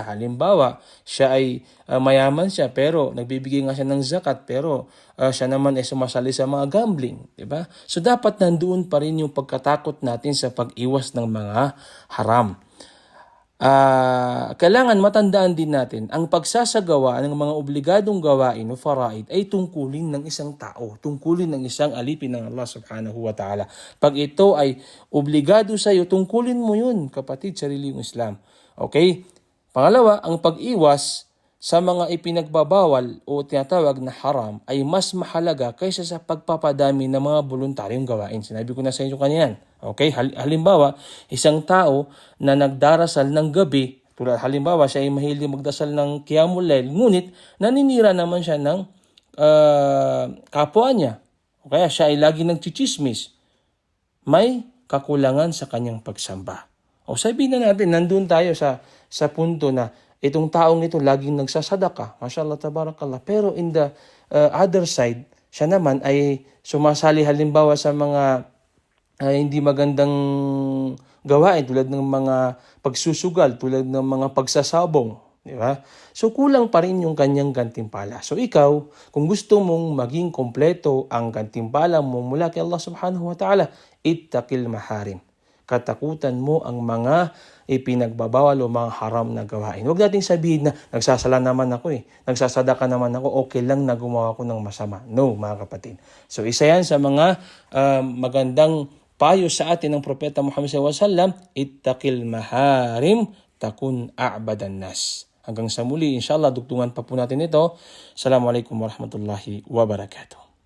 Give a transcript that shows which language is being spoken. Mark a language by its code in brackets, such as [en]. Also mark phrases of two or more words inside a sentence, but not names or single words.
[tl] Halimbawa, siya ay mayaman siya pero nagbibigay nga siya ng zakat pero siya naman ay sumasali sa mga gambling, di ba? So dapat nandoon pa rin yung pagkatakot natin sa pag-iwas ng mga haram. Kailangan matandaan din natin ang pagsasagawa ng mga obligadong gawain o faraid ay tungkulin ng isang tao, tungkulin ng isang alipin ng Allah [ar] سبحانه وتعالى. [tl] Pag ito ay obligado sa iyo, tungkulin mo yun, kapatid, sariling Islam. Okay? Pangalawa, ang pag-iwas sa mga ipinagbabawal o tinatawag na haram ay mas mahalaga kaysa sa pagpapadami ng mga voluntaryong gawain. Sinabi ko na sa inyo kanina. Okay, halimbawa, isang tao na nagdarasal ng gabi, tulad halimbawa siya ay mahilig magdasal ng Qiyamul Lail, ngunit naninira naman siya ng kapwa niya. O kaya siya ay lagi nagchichismis. May kakulangan sa kanyang pagsamba. O sabihin na natin, nandun tayo sa punto na itong taong ito laging nagsasadaka, [ar] ما شاء الله، تبارك الله. [tl] Pero [en] in the other side, [tl] siya naman ay sumasali halimbawa sa mga hindi magandang gawain tulad ng mga pagsusugal, tulad ng mga pagsasabong, di ba? So kulang pa rin yung kanyang gantimpala. So ikaw, kung gusto mong maging kompleto ang gantimpala mo mula kay Allah [ar] سبحانه وتعالى, اتق المحارم. [tl] Katakutan mo ang mga ipinagbabawal o mga haram na gawain. Huwag nating sabihin na nagsasala naman ako nagsasadaka naman ako, okay lang na gumawa ko ng masama. No, mga kapatid. So isa yan sa mga magandang payo sa atin ng Propeta Muhammad SAW, [ar] اتق المحارم تكن أعبد الناس. [tl] Hanggang sa muli, inshallah, dugtungan pa po natin ito. [ar] السلام عليكم ورحمة الله وبركاته.